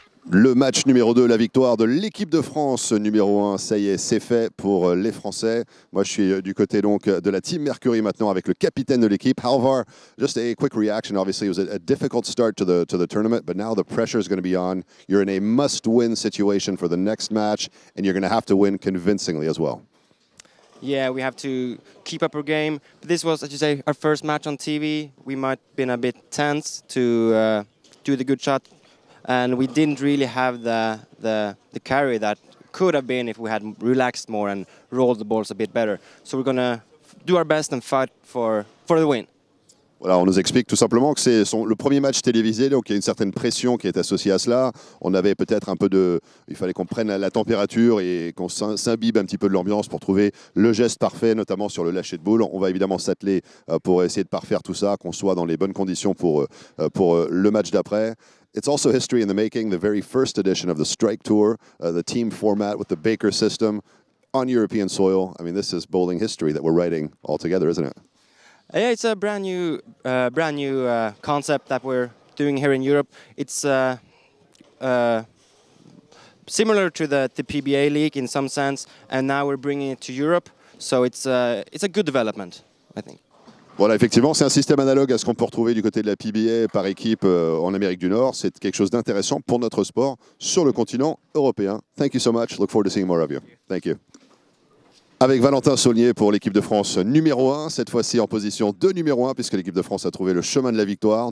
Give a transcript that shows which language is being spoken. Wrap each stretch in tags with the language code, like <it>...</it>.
<fr>Le match numéro 2, la victoire de l'équipe de France numéro 1, ça y est, c'est fait pour les Français. Moi, je suis du côté donc de la Team Mercury maintenant avec le capitaine de l'équipe, Halvar.</fr> <en>Just a quick reaction. Obviously, it was a difficult start to the tournament, but now the pressure is going to be on. You're in a must-win situation for the next match, and you're going to have to win convincingly as well. Yeah, we have to keep up our game. This was, as you say, our first match on TV. We might have been a bit tense to do the good shot. And we didn't really have the carry that could have been if we had relaxed more and rolled the balls a bit better. So we're going to do our best and fight for the win.</en> <fr>Voilà, on nous explique tout simplement que c'est le premier match télévisé, donc il y a une certaine pression qui est associée à cela. On avait peut-être un peu de... Il fallait qu'on prenne la température et qu'on s'imbibe un petit peu de l'ambiance pour trouver le geste parfait, notamment sur le lâcher de boule. On va évidemment s'atteler pour essayer de parfaire tout ça, qu'on soit dans les bonnes conditions pour le match d'après.</fr> <en>It's also history in the making, the very first edition of the Strike Tour, the team format with the Baker system on European soil. I mean, this is bowling history that we're writing all together, isn't it? Yeah, it's a brand new concept that we're doing here in Europe. It's similar to the PBA league in some sense, and now we're bringing it to Europe. So it's a good development, I think.</en> <fr>Voilà, effectivement, c'est un système analogue à ce qu'on peut retrouver du côté de la PBA par équipe en Amérique du Nord. C'est quelque chose d'intéressant pour notre sport sur le continent européen.</fr> <en>Thank you so much. Look forward to seeing more of you. Thank you.</en> <fr>Avec Valentin Saulnier pour l'équipe de France numéro 1, cette fois-ci en position de numéro 1, puisque l'équipe de France a trouvé le chemin de la victoire.</fr>